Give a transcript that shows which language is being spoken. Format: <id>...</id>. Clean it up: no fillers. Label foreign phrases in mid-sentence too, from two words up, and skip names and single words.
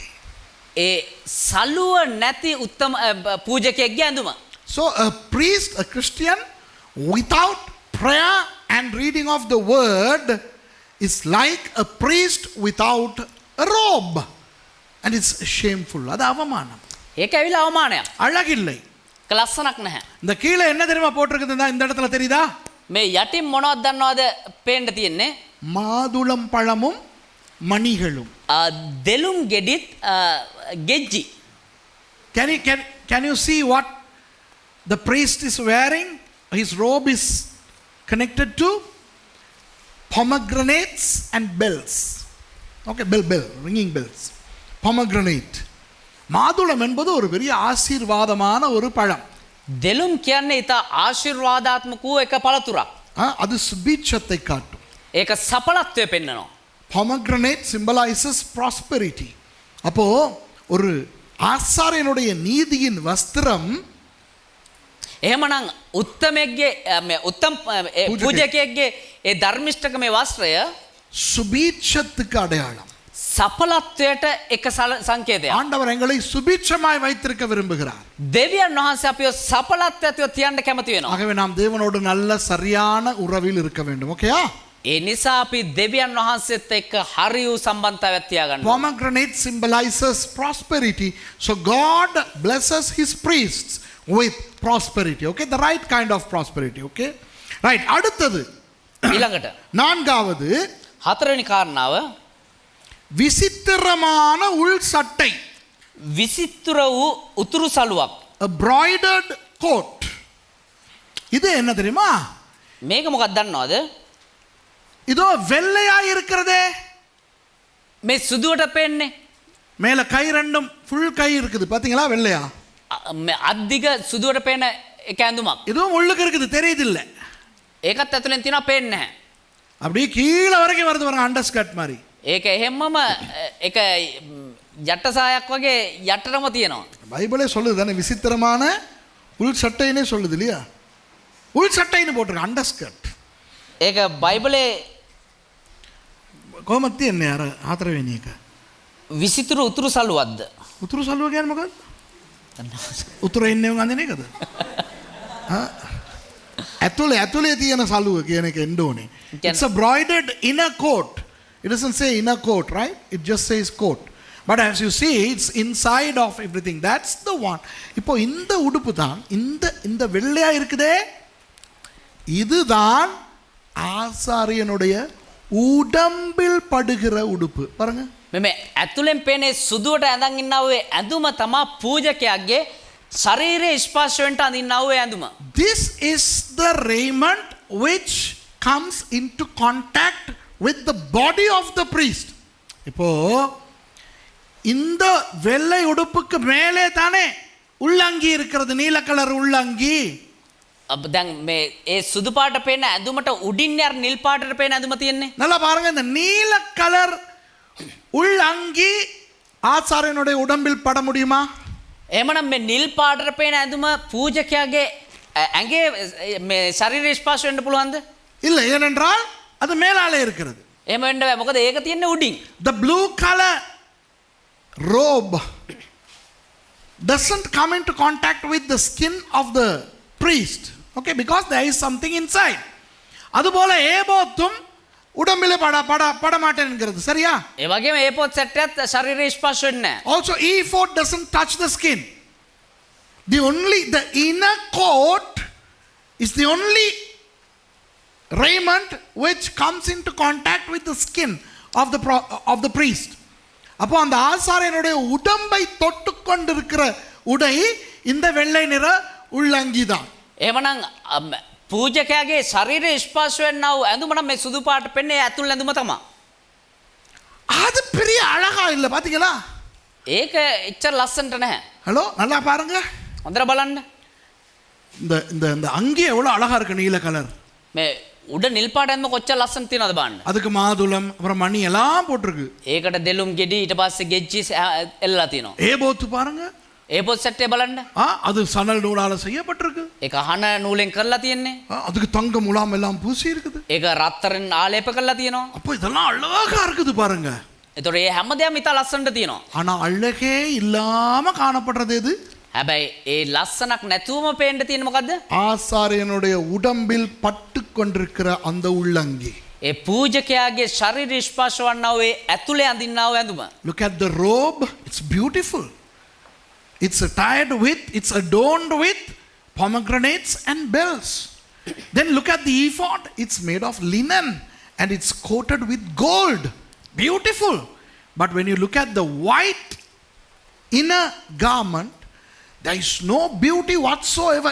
<si>ඒ සලුව නැති උත්තම පූජකයෙක්ගේ ඇඳුම.</si> <en>So a priest, a Christian, without prayer and reading of the word is like a priest without a robe. And it's shameful.</en> <ta>அது அவமானம்.</ta> <si>ඒක ඇවිල්ලා අවමානයක්.</si> <ta>அழகில்லை.</ta> <si>ලස්සනක් නැහැ.</si> <ta>இந்த கீழே என்ன தெரியுமா போட்டிருக்குது இந்த இடத்துல தெரியுதா?</ta> <si>මේ යටින් මොනවද දන්නවද පේන්න තියෙන්නේ?</si> <ta>மாதுளம் பழமும் மணிகளும்.</ta> <si>දෙලුම් ගෙඩිත් ගෙජ්ජි.</si> <en>Can you see what the priest is wearing? His robe is connected to pomegranates and bells. Okay, bell, ringing bells. Pomegranate.</en> <ta>மாதுளம் என்பது ஒரு பெரிய ஆசீர்வாதமான ஒரு பழம்.</ta> <si>දෙලුම් කියන්නේ ඊට ආශිර්වාදාත්මක වූ එක පළතුරක්.</si> <ta>அது சுபீட்சத்தை காட்டும்.</ta> <si>ඒක සඵලත්වය පෙන්වනවා.</si> <en>Pomegranate symbolizes prosperity.</en> <ta>அப்போ ஒரு ஆசாரியனுடைய நீதியின் வஸ்திரம்</ta> <si>එහෙමනම් උත්තමෙක්ගේ උත්තම පූජකයෙක්ගේ ඒ ධර්මිෂ්ඨකමේ වස්ත්‍රය</si> <ta>சுபீட்சத்துக்கு அடையாளம்.</ta> <si>සඵලත්වයට එක සංකේතයක්.</si> <ta>ஆண்டவர் எங்களை சுபீட்சமாய் வைத்திருக்க விரும்புகிறார்.</ta> <si>දෙවියන් වහන්සේ අපිව සඵලත්වයට තියන්න කැමති වෙනවා.</si> <ta>ஆகவே நாம் தேவனோடு நல்ல சரியான உறவில் இருக்க வேண்டும். ஓகேயா?</ta> <si>ඒ නිසා අපි දෙවියන් වහන්සේත් එක්ක හරි වූ සම්බන්ධතාවයක් තියාගන්න.</si> <en>Pomegranate symbolizes prosperity. So God blesses his priests with prosperity. Okay? The right kind of prosperity. Okay? Right.</en> <ta>அடுத்தது</ta> <si>ඊළඟට</si> <ta>நான்காவது</ta> <si>හතරවෙනි කාරණාව</si> <ta>விசித்திரமான உள் சட்டை.</ta> <si>විසිතුර වූ උතුරු සලුවක්.</si> <en>A broidered coat.</en> <ta>இது என்ன தெரியுமா?</ta> <si>මේක මොකක්ද දන්නවද?</si> <ta>இதோ வெள்ளையா இருக்கிறதே.</ta> <si>මේ සුදුවට පෙන්නේ.</si> <ta>மேல கை ரெண்டும் ஃபுல் கை இருக்குது. பாத்தீங்களா வெள்ளையா?</ta> <si>අද්දිග සුදුවට පේන එක ඇඳුමක්.</si> <ta>இதுவும் உள்ளுக்கு இருக்குது தெரியுது இல்ல?</ta> <si>ඒකත් ඇතුලෙන් තියෙනවා පේන්නේ නැහැ.</si> <ta>அப்படியே கீழ வரைக்கும் வருது பாருங்க அண்டர்ஸ்கர்ட் மாதிரி.</ta> <si>ඒක එහෙම්මම එක යට සායක් වගේ යටටම තියෙනවා.</si> <ta>பைபிளே சொல்லுது தானே விசித்திரமான உள் சட்டைனே சொல்லுது இல்லையா? உள் சட்டைன்னு போட்டிருக்கு அண்டர்ஸ்கர்ட்.</ta> <si>ඒක බයිබලේ කොහොමද තියන්නේ අර හතරවෙනි එක? විසිතුරු උතුරු සලුවක්ද? උතුරු සලුව කියන්නේ මොකක්ද? උතුරේ ඉන්නේ උන් අඳින එකද? ඇතුලේ තියෙන සලුව කියන එක එන්න ඕනේ.</si> <en>It's a broidered inner coat It doesn't say inner coat, right? It just says coat. But as you see, it's inside of everything. That's the one.</en> <ta>இப்போ இந்த உடுப்பு தான் இந்த வெள்ளையா இருக்குதே, இதுதான் ஆசாரியனுடைய உடம்பில் படுகிற உடுப்பு. பாருங்க.</ta> <si>මෙමෙ ඇතුලෙන් පේනේ සුදුවට ඇඳන් ඉන්නා වූ ඇඳුම තමා පූජකයාගේ ශරීරයේ ස්පර්ශයෙන්ට අඳින්නා වූ ඇඳුම.</si> <en>This is the raiment which comes into contact with the body of the priest.</en> <ta>இப்போ இந்த வெள்ளை உடுப்புக்கு மேலே தானே உள்ளங்கி இருக்கிறது, நீல கலர் உள்ளங்கி.</ta> <si>දැන් මේ ඒ සුදු පාට පේන ඇඳුමට උඩින් යාර නිල් පාටට පේන ඇඳුම තියෙන්නේ.</si> <ta>நல்லா பாருங்க, இந்த நீல கலர் உள்ளங்கி ஆசாரியனுடைய உடம்பில் பட முடியுமா?</ta> <si>එහෙමනම් මේ නිල් පාටට පේන ඇඳුම පූජකයාගේ ඇඟේ මේ ශරීර ස්පර්ශ වෙන්න පුළුවන්ද?</si> <ta>இல்லை, ஏனென்றால் அது மேலாலே இருக்கிறது.</ta> <si>එහෙම වෙන්න බෑ. මොකද ඒක තියෙන්නේ උඩින්.</si> <en>The blue color robe doesn't come into contact with the skin of the priest, okay, because there is something inside.</en> <ta>அதுபோல ஏபோத்தும் உடம்பிலே பட மாட்டேன் என்கிறது, சரியா?</ta> <si>ඒ වගේම ඒපොත් සෙට් එකත් ශරීර ස්පර්ශ වෙන්නේ නැහැ.</si> <en>Also ephod doesn't touch the skin. The inner coat is the only raiment which comes into contact with the skin of the priest.</en> <ta>அப்போ அந்த ஆசாரியனுடைய உடம்பை தொட்டு கொண்டிருக்கிற உடை இந்த வெள்ளை நிற உள்ளங்கி தான்.</ta> <si>එහෙමනම් පූජකයාගේ ශරීරයේ ස්පර්ශ වෙන්නා වූ ඇඳුම නම් මේ සුදු පාට පෙන්නේ ඇතුල් ඇඳුම තමයි.</si> <ta>அது பெரிய அழகா இல்ல, பாத்தீங்களா?</ta> <si>ඒක එච්චර ලස්සනට නැහැ.</si> <ta>ஹலோ, நல்லா பாருங்க.</ta> <si>හොඳට බලන්න.</si> <ta>இந்த அங்கி எவ்வளவு அழகா இருக்கு, நீல கலர்.</ta> <si>මේ උඩ නිල් පාට ඇඳුම කොච්චර ලස්සන තියෙනවද බලන්න.</si> <ta>அதுக்கு மாதுளம் அப்புறம் மணி எல்லாம் போட்டிருக்கு.</ta> <si>ඒකට දෙලුම් ගෙඩි ඊට පස්සේ ගෙජ්ජි එල්ලලා තියෙනවා.</si> <ta>ஏபோத்து பாருங்க.</ta> <si>ඒපොත් සෙට් එක බලන්න.</si> <ta>அது சணல் நூலால செய்யப்பட்டிருக்கு.</ta> <si>ඒක අහන නූලෙන් කරලා තියෙන්නේ.</si> <ta>அதுக்கு தங்க முலாம் எல்லாம் பூசி இருக்குது.</ta> <si>ඒක රත්තරන් ආලේප කරලා තියෙනවා.</si> <ta>அப்போ இதெல்லாம் அழகா இருக்குது பாருங்க.</ta> <si>ඒතකොට මේ හැමදේම ඉතා ලස්සනට තියෙනවා.</si> <ta>ஆனா அழகே இல்லாம காணப்படுறது எது?</ta> <si>හැබැයි ඒ ලස්සනක් නැතුවම පේන්න තියෙන මොකද්ද?</si> <ta>ஆசாரியனுடைய உடம்பில் பட்டு கொண்டிருக்கிற அந்த உள்ளங்கி.</ta> <si>ඒ පූජකයාගේ ශරීර ස්පර්ශ වන්නා වූ ඇතුලේ අඳින්නා වූ ඇඳුම.</si> <en>Look at the robe. It's beautiful. It's adorned with pomegranates and bells. Then look at the ephod. It's made of linen and it's coated with gold. Beautiful. But when you look at the white inner garment, there is no beauty whatsoever.</en>